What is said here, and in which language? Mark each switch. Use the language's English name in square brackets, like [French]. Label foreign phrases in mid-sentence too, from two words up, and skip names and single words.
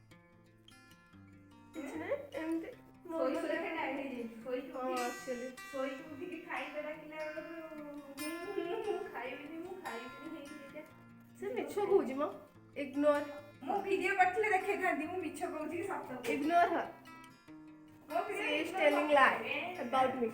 [Odia] କିଛି ନାହିଁ, ଏମିତି ଶୋଇକି ଉଠିକି ଖାଇବା ଡାକିଲା ବେଳକୁ ଖାଇବିନି ହେଇକି ସେ ମିଛ କହୁଛି ମ। ଇଗ୍ନୋର। ମୁଁ ଭିଡ଼ିଓ କରିଥିଲେ ଦେଖେଇଥାନ୍ତି। ମୁଁ ମିଛ କହୁଛି କି ସତ କହୁଛି? [English] Ignore her. She is telling lie about me.